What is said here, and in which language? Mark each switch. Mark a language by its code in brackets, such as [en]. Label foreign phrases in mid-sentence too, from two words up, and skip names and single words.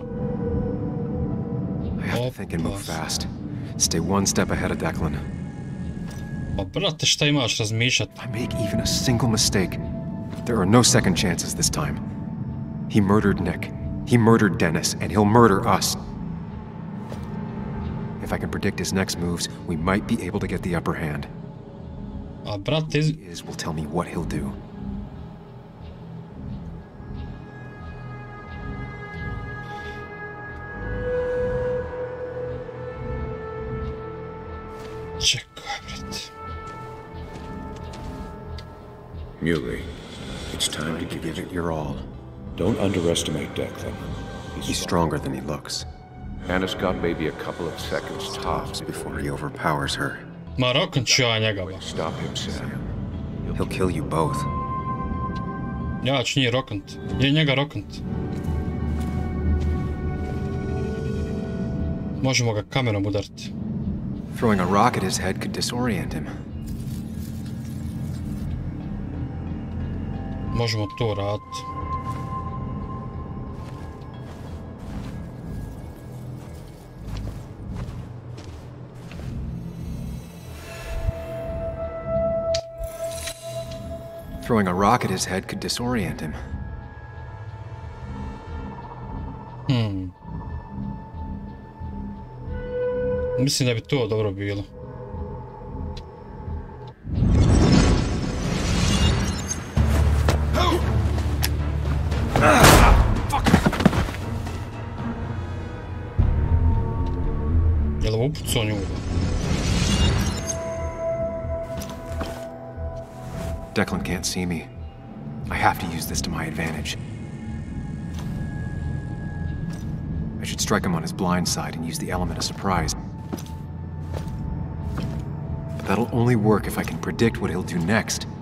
[en] I have to think and move fast. Stay one step ahead of Declan. [bs] Pa brate, šta imaš razmišljat? [en] I make even a single mistake, there are no second chances this time. He murdered Nick. He murdered Dennis, and he'll murder us. If I can predict his next moves, we might be able to get the upper hand. [bs] A brate, [en] Is will tell me what he'll do. [bs] čekaj, brate. [en] Muley, it's time to Give it your all. Don't underestimate Declan. He's stronger than he looks. Anna's got maybe a couple of seconds tops Before he overpowers her. [bs] Ma roknut ću ja njega, ba. [en] Stop him, Sam. He'll kill you both. [bs] Ja ću njih roknut. Je njega roknut. Možemo ga kamenom udariti. [en] Throwing a rock at his head could disorient him. [bs] Možemo to raditi. [en] Throwing a rock at his head could disorient him. [bs] Mislim da bi to dobro bilo. Jel' ovo upucao nju? [en] Declan can't see me. I have to use this to my advantage. I should strike him on his blind side and use the element of surprise. But that'll only work if I can predict what he'll do next.